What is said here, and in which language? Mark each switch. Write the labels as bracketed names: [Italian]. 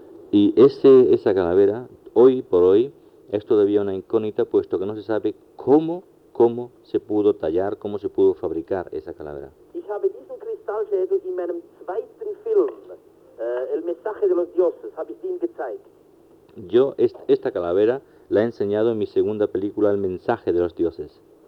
[Spanish] Y esa calavera, hoy por hoy, es todavía una incógnita, puesto que no se sabe cómo se pudo tallar, cómo se pudo fabricar esa calavera. [German] Ich habe diesen Kristallschädel in meinem zweiten Film, El Mensaje de los Dioses, habe ich ihn gezeigt. [Spanish] Yo esta calavera la he enseñado en mi segunda película, El Mensaje de los Dioses.